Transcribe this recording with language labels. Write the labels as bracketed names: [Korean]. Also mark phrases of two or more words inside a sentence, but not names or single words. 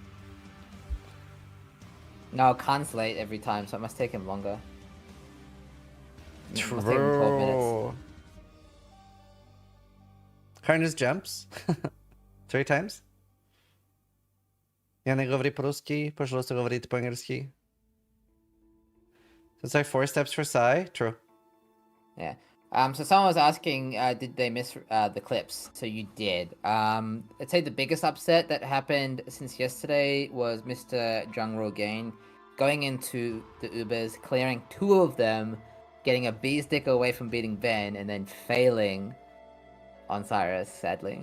[English] No, Khan's late every time, so it must take him longer. It must take him 12 minutes. Karn just jumps. 3 times. [Russian] Я не говори по-руски, пожалуйста, говорите по-английски. [English] So it's like 4 steps for Sai. True. Yeah. So someone was asking, did they miss the clips? So you did. I'd say the biggest upset that happened since yesterday was Mr. Jungroan going into the Ubers, clearing 2 of them, getting a B stick away from beating Ben, and then failing on Cyrus, sadly.